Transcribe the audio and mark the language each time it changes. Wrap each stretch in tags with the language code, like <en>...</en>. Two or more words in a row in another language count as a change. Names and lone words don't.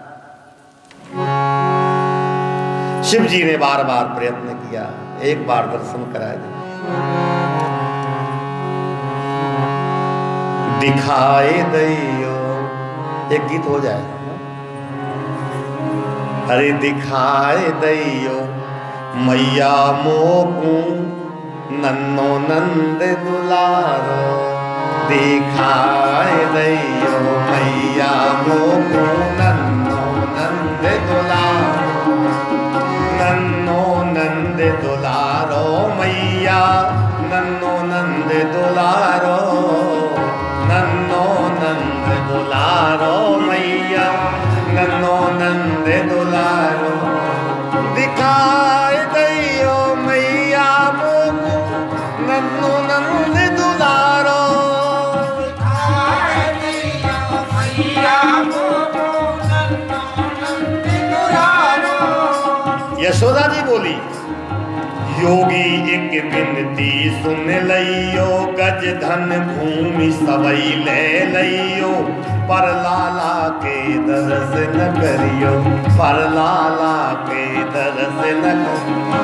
<hi>शिव जी ने बार बार प्रयत्न किया, एक बार दर्शन करा दे।</hi> <bra>दिखाए दैयो,</bra> <hi>एक गीत हो जाए,</hi> <bra>अरे दिखाए दैयो मैया मोकू नन्नो नंद दुलारो, दिखाए दैयो मैया मोकू नन्नो नंद दुलारो, नन्नो नंद दुलारो मैया नन्नो नंद दुलारो, नन्नो नंद दुलारो मैया नन्नो नंद दुलारो, दिखाए दैयो मैया मोकू नन्नो नंद दुलारो, दिखाए दैयो मैया मोकू नन्नो नंद दुलारो। यशोदा जी बोली, योगी एक बिनती सुन लइयो, गज धन भूमि सबई ले लइयो, पर लाला के दरस न करियो, पर लाला के दरस न करियो।</bra>